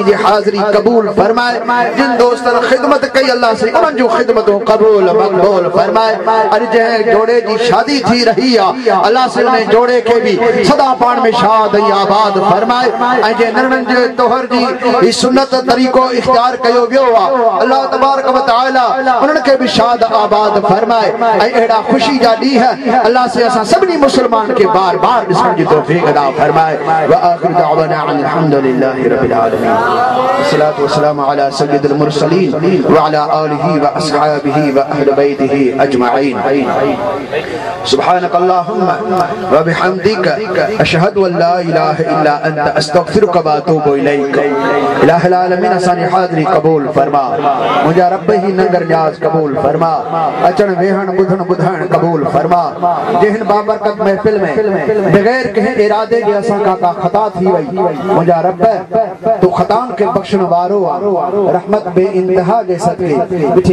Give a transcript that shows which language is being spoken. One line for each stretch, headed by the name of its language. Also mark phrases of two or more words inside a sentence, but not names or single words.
Sindhi: जी हाज़िरी क़बूल फरमाए जिन दोस्तनि ख़िदमत कई अल्लाह से उन्हनि जूं ख़िदमतूं क़बूल मक़बूल फरमाए अॼु जंहिं जोड़े जी शादी थी रही आहे अल्लाह से उन जोड़े खे बि सदा पाण में शाद ऐं आबाद फरमाए ऐं जे निरणनि जे तोहर जी ही सुन्नत तरीक़ो इख्तियार कयो वियो आहे
Arabic: الله تبارك وتعالى
Sindhi: उन्हनि खे बि शाद आबाद फरमाए ऐं अहिड़ा ख़ुशी जा ॾींहं अल्लाह से असां सभिनी मुस्लमान खे बार बार ॾिसण जी तौफ़ीक़ अता फरमाए
Arabic: وآخر دعوانا الحمد لله رب العالمين والصلاة والسلام على سيد المرسلين وعلى آله وأصحابه وأهل بيته أجمعين سبحانك اللهم وبحمدك أشهد أن لا إله إلا أنت أستغفرك وأتوب إليك إله العالمين
Sindhi: असांजी हाज़िरी क़बूल फरमा मुंहिंजा रब ही नंगर न्याज़ क़बूल फरमा अचण वेहण ॿुधण ॿुधाइण क़बूल फरमा जंहिं बाबरकत महफ़िल में बग़ैर कंहिं इरादे जे असां का ख़ता थी वई मुंहिंजा रब तूं ख़ताउनि खे बख़्शण वारो आहे रहमत बे इंतहा जे सदके मिठे